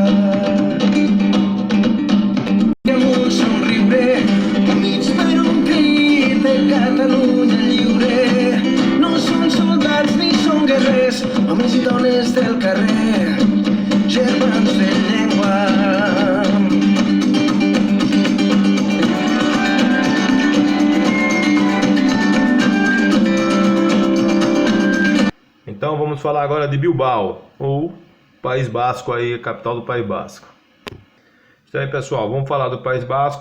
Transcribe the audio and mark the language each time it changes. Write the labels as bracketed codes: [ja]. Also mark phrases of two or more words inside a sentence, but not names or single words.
[ca] Catalunya lliure, no són soldats ni són guerrers, homes i dones del carrer, germans de llengua. [pt] Então vamos falar agora de Bilbao, ou País Basco, aí, a capital do País Basco. Então aí, pessoal, vamos falar do País Basco.